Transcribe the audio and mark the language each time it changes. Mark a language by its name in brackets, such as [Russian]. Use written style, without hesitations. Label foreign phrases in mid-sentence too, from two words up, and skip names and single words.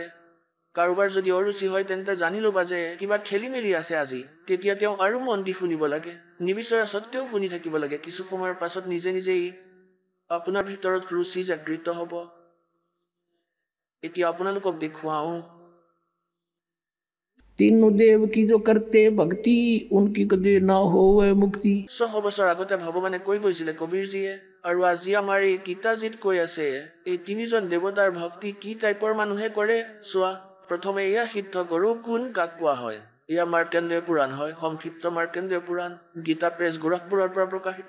[Assamese] কাৰোবাৰ যদি অৰুচি হয় তেন্তে জানি ল'বা যে কিবা খেলি মেলি আছে আজি, তেতিয়া তেওঁ আৰু মন দি শুনিব লাগে, নিবিচৰা সত্ত্বেও শুনি থাকিব লাগে। কিছু সময়ৰ পাছত নিজে নিজেই আপোনাৰ ভিতৰত ৰুচি জাগৃত হ'ব। এতিয়া আপোনালোকক দেখুৱাওঁ। [Hindi] तीनों देव की जो करते भक्ति उनकी कदे ना होवे मुक्ति। [Assamese] 100 বছৰ আগতে ভগৱানে কৈ গৈছিলে কবিৰজীয়ে, আৰু আজি আমাৰ এই গীতাজীত কৈ আছে এই তিনিজন দেৱতাৰ ভক্তি কি টাইপৰ মানুহে কৰে চোৱা। প্ৰথমে এয়া সিদ্ধ গৰুৰ গুণ কাক কোৱা হয়, এয়া মাৰ্কেন্দ্ৰীয় পুৰাণ হয়, সংক্ষিপ্ত মাৰ্কেন্দ্ৰীয় পুৰাণ, গীতা প্ৰেছ গোৰখপুৰৰ পৰা প্ৰকাশিত।